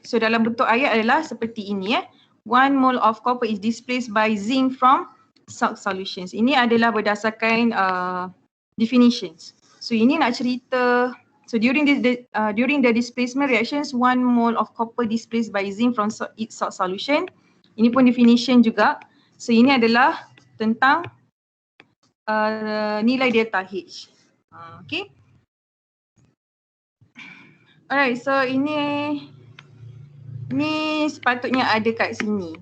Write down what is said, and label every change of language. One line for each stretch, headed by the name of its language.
Malay: So dalam bentuk ayat adalah seperti ini
English: 1 mole of copper is displaced by zinc from salt solutions.
Malay: Ini adalah berdasarkan definitions. So ini nak cerita,
English: so during the displacement reactions, 1 mole of copper displaced by zinc from its salt solution.
Malay: Ini pun definition juga. So ini adalah tentang nilai delta H. Okay. Alright, so ini sepatutnya ada kat sini.